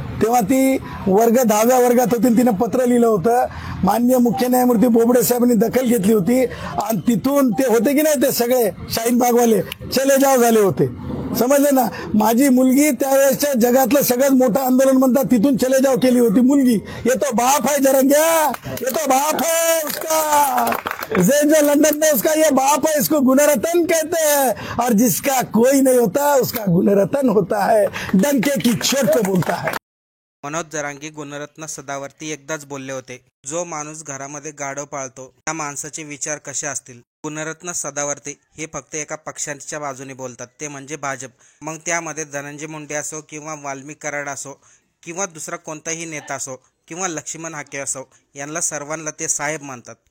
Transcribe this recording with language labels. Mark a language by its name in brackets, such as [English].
[Marathi] तेव्हा ती 10व्या वर्गात होती, तिनं पत्र लिहिलं होतं. माननीय मुख्य न्यायमूर्ती बोबडे साहेबांनी दखल घेतली होती आणि तिथून ते होते की नाही, ते सगळे शाहीनबागवाले चले जाव झाले होते. समजले ना. माझी मुलगी त्यावेळेसच्या जगातलं सगळ्यात मोठं आंदोलन म्हणतात तिथून चले जाव केली होती मुलगी. [Hindi] ये तो बाप है जरंग्या, ये तो बाप है उसका, जो लंदन में उसका ये बाप है, इसको गुणरत्न कहते हैं, और जिसका कोई नहीं होता उसका गुणरत्न होता है. डंके की चोट पे बोलता है. [Marathi] मनोज जरांगे गुणरत्न सदावर्ती एकदाच बोलले होते, जो माणूस घरामध्ये गाढव पाळतो त्या माणसाचे विचार कसे असतील. गुणरत्न सदावर्ती हे फक्त एका पक्षाच्या बाजूने बोलतात, ते म्हणजे भाजप. मग त्यामध्ये धनंजय मुंडे असो किंवा वाल्मिक कराड असो किंवा दुसरा कोणताही नेता असो किंवा लक्ष्मण हाके असो, यांना सर्वांना ते साहेब मानतात.